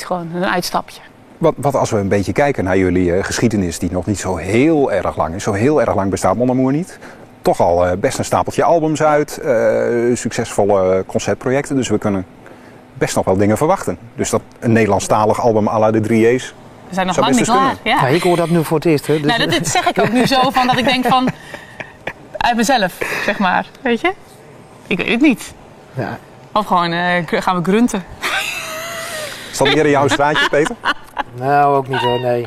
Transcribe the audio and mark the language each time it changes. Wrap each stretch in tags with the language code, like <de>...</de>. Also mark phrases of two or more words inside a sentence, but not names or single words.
<nl>Gewoon een uitstapje. Wat als we een beetje kijken naar jullie geschiedenis, die nog niet zo heel erg lang is. Zo heel erg lang bestaat Mon Amour niet. Toch al best een stapeltje albums uit, succesvolle concertprojecten. Dus we kunnen best nog wel dingen verwachten. Dus dat een Nederlandstalig album</nl> <fr>à la</fr> <nl>de 3J's. We zijn nog zou lang best niet eens klaar. Ja. Ja, ik hoor dat nu voor het eerst. Hè, dus Nou, dat zeg ik ook nu zo van dat ik denk van uit mezelf, zeg maar. Weet je? Ik weet het niet. ja. Of gewoon gaan we grunten. Is dat meer in jouw straatje, Peter? Nou, ook niet hoor, nee.</nl>